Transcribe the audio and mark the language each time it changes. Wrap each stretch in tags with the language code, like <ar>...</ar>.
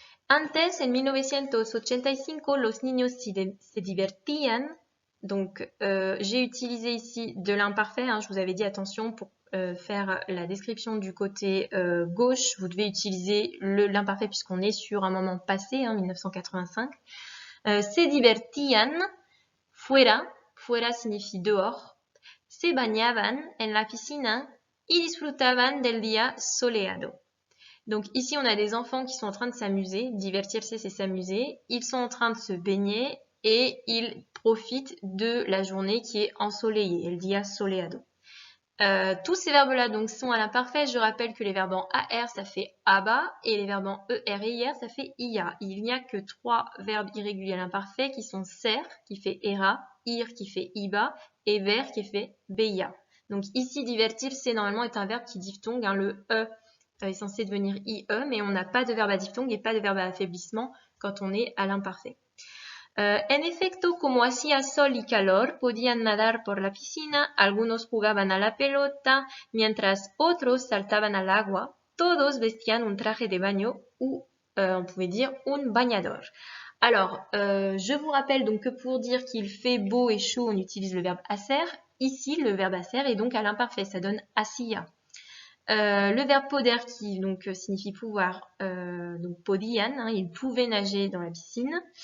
<es>Antes, en 1985, los niños se divertían.</es> <fr>Donc, j'ai utilisé ici de l'imparfait. Hein, je vous avais dit attention pour faire la description du côté gauche, vous devez utiliser l'imparfait puisqu'on est sur un moment passé, hein, 1985.</fr> <es>Se divertían, fuera, fuera</es> <fr>signifie dehors.</fr> <es>Se bañaban en la piscina y disfrutaban del día soleado.</es> <fr>Donc ici, on a des enfants qui sont en train de s'amuser. Divertirse, c'est s'amuser. Ils sont en train de se baigner et ils profitent de la journée qui est ensoleillée,</fr> <es>el día soleado.</es> <fr>Tous ces verbes-là donc sont à l'imparfait. Je rappelle que les verbes en AR, ça fait aba, et les verbes en ER et IR, ça fait IA. Il n'y a que 3 verbes irréguliers à l'imparfait qui sont ser, qui fait era, ir, qui fait iba, et ver, qui fait beia. Donc ici, divertir, normalement est un verbe qui diphtongue. Hein, le E est censé devenir IE, mais on n'a pas de verbe à diphtongue et pas de verbe à affaiblissement quand on est à l'imparfait.</fr> <es>En efecto, como hacía sol y calor, podían nadar por la piscina, algunos jugaban a la pelota, mientras otros saltaban al agua. Todos vestían un traje de baño</es> <fr>ou, on pouvait dire,</fr> <es>un bañador.</es> <fr>Alors, je vous rappelle donc que pour dire qu'il fait beau et chaud, on utilise le verbe hacer. Ici, le verbe hacer est donc à l'imparfait, ça donne hacía. Le verbe poder qui donc signifie pouvoir, donc podían, hein, ils pouvaient nager dans la piscine.</fr>